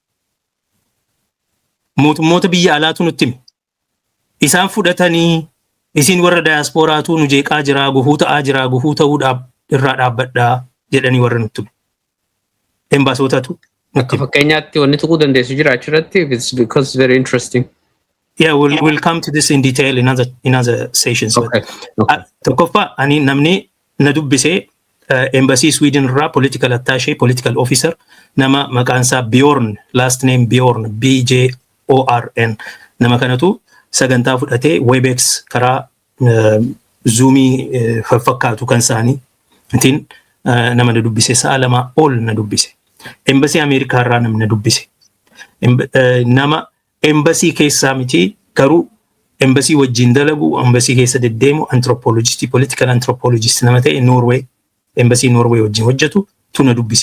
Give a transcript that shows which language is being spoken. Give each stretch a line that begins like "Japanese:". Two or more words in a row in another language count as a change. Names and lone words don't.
Oromo: Mootummoota biyya alaatu nutti hime. Isaan fudhatanii isin warra daayaspooraatu nu jeeqaa jira gufuu ta'aa jira gufuu ta'uudhaaf irraa dhaabbadhaa jedhanii warra nutti hime. Embaasotatu. Akka fakkeenyaatti wanni tuquu dandeessu jira achirratti
English: because it's very interesting. Yeah, we'll come to this in detail in other sessions. Okay.
Oromo: Tokkoffaa ani namni na dubbisee embassy Sweden irraa
English: political attaché political officer
Oromo: nama maqaan isaa Bjorn
English: last name
Oromo: Bjorn BJORN nama kanatu sagantaa fudhatee Webex karaa Zoomii fakkaatu kan isaanii itiin nama na dubbise sa'a lama ol na dubbise. Embassy Amerikaa irraa nama na dubbise. Nama embassy keessaa miti garuu embassy wajjin dalagu embassy keessa deddeemu
English: anthropologist political anthropologist
Oromo: nama ta'e Norway embassy Norway wajjin hojjetu tuna dubbise.